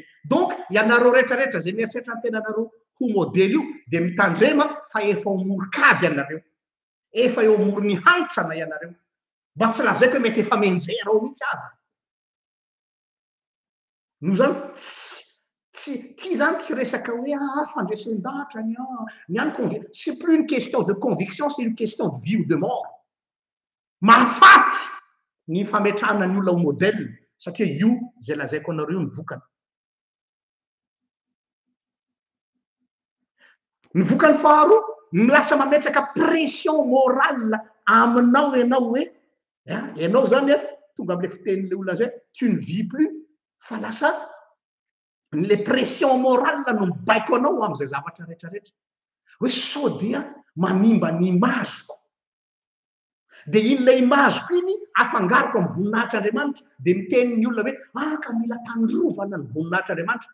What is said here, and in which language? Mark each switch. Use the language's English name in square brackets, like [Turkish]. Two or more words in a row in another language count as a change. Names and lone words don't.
[Malagasy] donc ianareo rehetrarehetra zay mieritreritra ny tenanareo ho modèle io de mitandrema fa efa omorikady ianareo efa eo amorony hantsana ianareo mba tsy lazaiko hoe mety efa menjera ao mihitsy azy no zany Ty zany tsy resaka hoe fandresen-dahatra [French] c'est plus une question de conviction, c'est une question de vie ou de mort. [Malagasy] Mahafaty ny fametrahana ny olona ho modèle satria io zay lazaiko anareo ny vokany. Ny vokany faharoa, lasa mametraka [French] pression morale [Malagasy] aminao ianao hoe ianao zany tonga am'le fitenin'le olona zay [French] tu ne vis plus, [Malagasy] fa lasa le [French] pression morale [Malagasy] no mibaiko anao am'izay zavatra rehetrarehetra hoe sao dia manimba ny imazoko, de in'ilay imazoko iny afangaroko amin'ny voninahitry'Andriamanitra de mitenin'ny olona hoe ka mila tandrovana ny voninahitry'Andriamanitra.